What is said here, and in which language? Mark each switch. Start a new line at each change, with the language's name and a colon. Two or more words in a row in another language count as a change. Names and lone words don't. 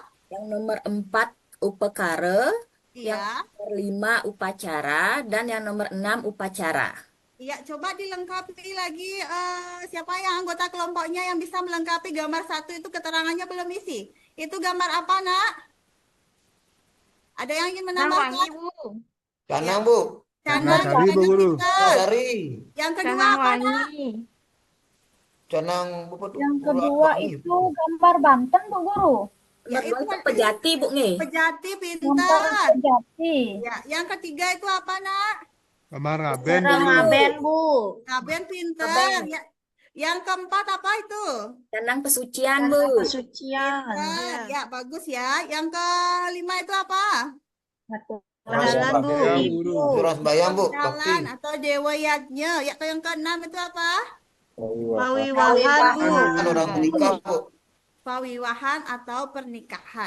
Indonesian: Yang nomor 4 upakara. Yang ya. nomor 5 upacara. Dan yang nomor 6 upacara. Iya, coba dilengkapi lagi siapa yang anggota kelompoknya yang bisa melengkapi gambar 1 itu keterangannya belum isi. Itu gambar apa, Nak? Ada yang ingin Canang wangi, menambahkan? Bu. Canang, Bu. Canang, Canang sari, Bu banyak Guru. pintar. Sari. Yang kedua Canang apa, Nak? wangi. Canang, Bu. Yang kedua itu gambar Banten, Bu Guru. Nomor Yaitu 2 itu nanti pejati, Bu, nge. pejati, Nomor pintar. pejati. Ya, yang ketiga itu apa, Nak? Kamar ngaben, Cara Bu Guru. ngaben, Bu. Ngaben, pintar. Ngaben. Ya. Yang keempat apa itu? Canang pesucian, Cara Bu. pesucian. Pintar. Ya. Ya, bagus ya. Yang kelima itu apa? Orang Jalan, Bu. sembahyang, Ibu. Guru. Surah sembahyang, Bu. Bakti. Jalan atau dewa yajnya. Ya, atau yang keenam itu apa? Pawiwahan, Bu. Kan orang menikah, Bu. Pawiwahan atau pernikahan.